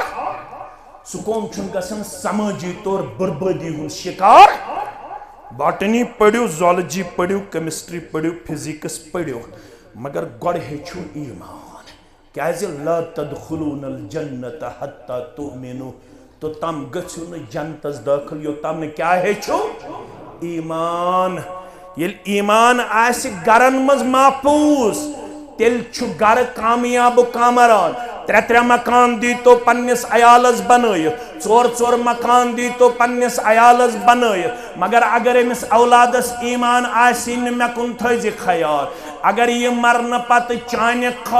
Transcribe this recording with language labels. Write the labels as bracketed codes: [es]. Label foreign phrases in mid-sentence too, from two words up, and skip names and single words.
[ks] سُہ قوم چھُن گژھان سمٲجی طور بربٲدی ہُنٛد شکار [ur] باٹنی پڑھو زالجی پڑھو کیمسٹری پڑھو فزکس پڑھو [ks] مگر گۄڈٕ ہیٚچھِو ایمان کیازِ [ar] لا تدخلون الجنت حتی تؤمنوا [ks] تو تم گژھِو نہٕ جنتس داخل یوٚتام نہٕ کیاہ ہیٚچھِو ایمان ییٚلہِ ایمان آسہِ گرن منٛز محفوظ تیل چھُ گھر کامیاب کامران ترے مکان دی تو پنس عیالس بنائت ژور مکان دی تو پنس عیالس بنائت مگر اگر امس اولادس ایمان آسی نہ مے کن تھز خیال اگر یہ مرن پتہ چانہ